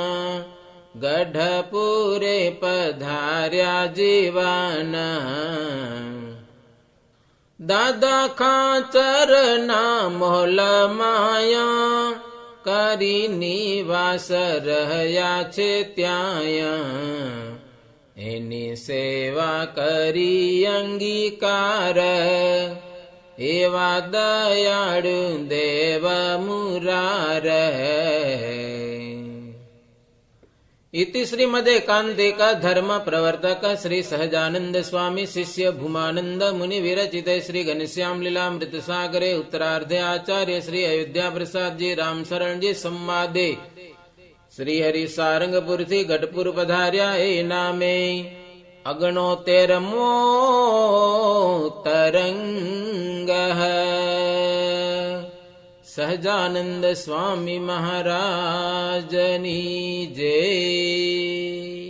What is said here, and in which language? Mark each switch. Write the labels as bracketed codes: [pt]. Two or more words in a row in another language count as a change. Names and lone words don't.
[gu] ગઢપુરે પધાર્યા જીવન દાદા ખાચરના મોલ માયા કરી નિવાસ રહ્યા છે ત્યાં એની સેવા કરી અંગીકાર એવા દયાળુ દેવ મુરાર [sa] इति श्रीमदेकान्तिक धर्म प्रवर्तक श्री सहजानंद स्वामी शिष्य भूमानंद मुनि विरचित श्री घनश्याम लीलामृत सागरे उत्तरार्धे आचार्य श्री अयोध्या प्रसाद जी राम शरण जी संवादे श्री हरि [gu] સારંગપુર થી ગઢપુર પધાર્યા એ નામે 69મો તરંગ સહજાનંદ સ્વામી મહારાજની જય.